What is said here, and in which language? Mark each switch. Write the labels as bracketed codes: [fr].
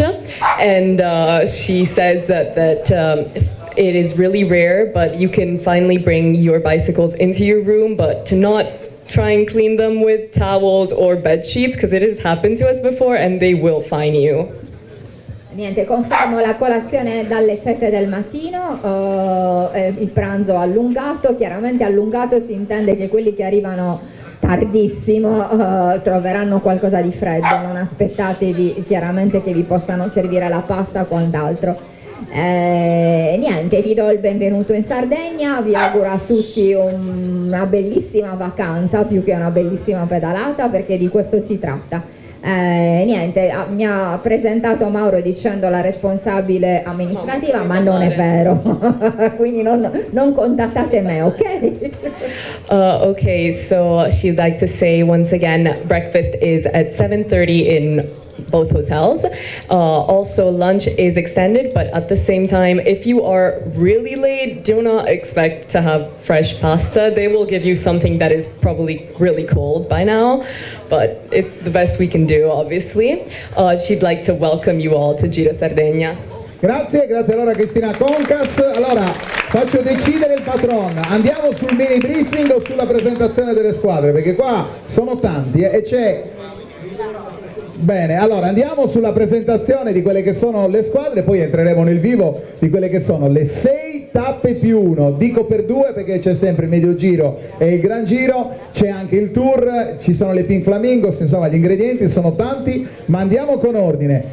[en] And she says that it is really rare, but you can finally bring your bicycles into your room, but to not try and clean them with towels or bed sheets, because it has happened to us before and they will fine you. [it] Niente, confermo la colazione dalle 7 del mattino, il pranzo allungato. Chiaramente allungato si intende che quelli che arrivano tardissimo troveranno qualcosa di freddo, non aspettatevi chiaramente che vi possano servire la pasta o quant'altro. Niente, vi do il benvenuto in Sardegna, vi auguro a tutti una bellissima vacanza più che una bellissima pedalata, perché di questo si tratta. Niente, mi ha presentato Mauro dicendo la responsabile amministrativa, ma non è vero, quindi non contattate me, ok? [en] Okay, so she'd like to say once again, breakfast is at 7:30 in both hotels. Also, lunch is extended, but at the same time, if you are really late, do not expect to have fresh pasta. They will give you something that is probably really cold by now, but it's the best we can do, obviously. She'd like to welcome you all to Giro Sardegna. [it] Grazie allora Cristina Concas. Allora faccio decidere il patron, andiamo sul mini briefing o sulla presentazione delle squadre, perché qua sono tanti e c'è... Bene, allora andiamo sulla presentazione di quelle che sono le squadre, poi entreremo nel vivo di quelle che sono le 6 tappe più 1, dico per 2 perché c'è sempre il medio giro e il gran giro, c'è anche il tour, ci sono le Pink Flamingos, insomma gli ingredienti sono tanti, ma andiamo con ordine.